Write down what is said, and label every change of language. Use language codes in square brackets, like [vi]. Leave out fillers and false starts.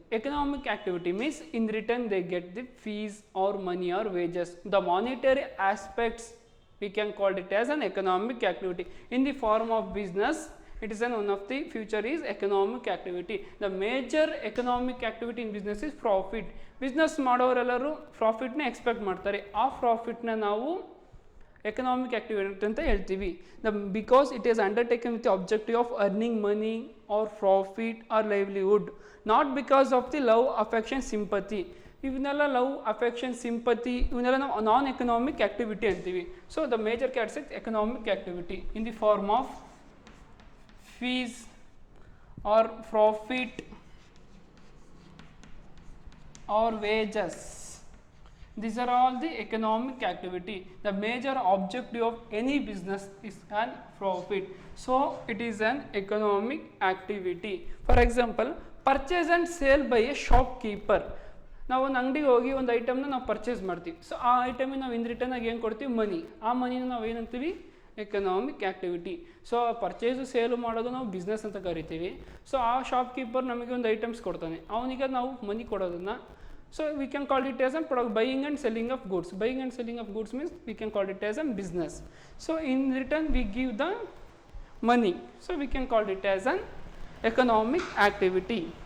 [en] Economic activity means in return they get the fees or money or wages. The monetary aspects we can call it as an economic activity. In the form of business, it is one of the future is economic activity. The major economic activity in business is profit. [kn] Business ಮಾಡೋರೆಲ್ಲರೂ profit ನ expect ಮಾಡ್ತಾರೆ. ಆ profit ನ ನಾವು economic activity ಅಂತ ಹೇಳ್ತೀವಿ. [en] Because it is undertaken with the objective of earning money or profit or livelihood, not because of the love, affection, sympathy. [kn] ಇವನ್ನೆಲ್ಲ love, affection, sympathy ಇವನ್ನೆಲ್ಲ ನಾವು ನಾನ್ ಎಕನಾಮಿಕ್ ಆಕ್ಟಿವಿಟಿ ಅಂತೀವಿ. [en] So the major categories economic activity in the form of fees or profit or wages. These are all the economic activity. The major objective of any business is an profit. So it is an economic activity. For example, purchase and sale by a shopkeeper. [kn] ನಾವು ಒಂದು ಅಂಗಡಿಗೆ ಹೋಗಿ ಒಂದು ಐಟಮ್ನ ನಾವು purchase ಮಾಡ್ತೀವಿ. So ಆ ಐಟಮಿಗೆ ನಾವು in return ಆಗಿ ಏನು ಕೊಡ್ತೀವಿ? ಮನಿ. ಆ ಮನಿನ ನಾವು ಏನಂತೀವಿ? Economic activity. So purchase sale ಮಾಡೋದು ನಾವು ಬಿಸ್ನೆಸ್ ಅಂತ ಕರಿತೀವಿ. ಸೊ ಆ ಶಾಪ್ಕೀಪರ್ ನಮಗೆ ಒಂದು ಐಟಮ್ಸ್ ಕೊಡ್ತಾನೆ, ಅವನಿಗೆ ನಾವು ಮನಿ ಕೊಡೋದನ್ನು [en] so we can call it as a product buying and selling of goods. Buying and selling of goods means we can call it as a business. So in return we give the money, so we can call it as an economic activity.